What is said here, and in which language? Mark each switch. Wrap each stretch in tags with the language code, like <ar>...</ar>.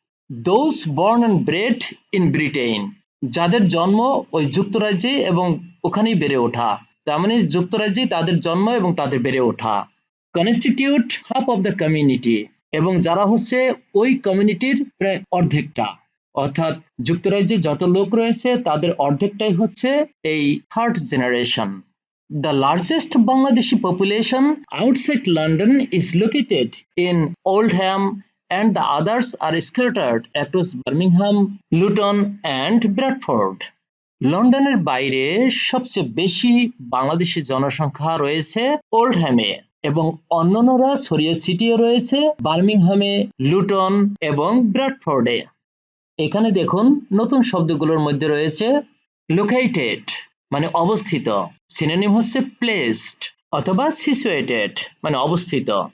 <en>those born and bred in Britain,</en> <bn>যাদের জন্ম ওই যুক্তরাজ্যে এবং ওখানেই বেড়ে ওঠা, তার মানে যুক্তরাজ্যেই তাদের জন্ম এবং তাদের বেড়ে ওঠা।</bn> <en>constitute half of the community,</en> <bn>এবং যারা হচ্ছে ওই কমিউনিটির প্রায় অর্ধেকটা, অর্থাৎ যুক্তরাজ্যে যত লোক রয়েছে তাদের অর্ধেকটাই হচ্ছে এই third generation.</bn> <en>The largest Bangladeshi population outside London is located in Oldham, and the others are scattered across Birmingham, Luton and Bradford.</en> <bn>লন্ডনের বাইরে সবচেয়ে বেশি বাংলাদেশি জনসংখ্যা রয়েছে ওল্ডহ্যামে এবং অন্যান্যরা ছড়িয়ে ছিটিয়ে রয়েছে বার্মিংহামে, লুটন এবং ব্র্যাডফোর্ডে। এখানে দেখুন নতুন শব্দগুলোর মধ্যে রয়েছে লোকেটেড মানে অবস্থিত, সিনোনিম হচ্ছে প্লেসড অথবা সিচুয়েটেড মানে অবস্থিত।</bn>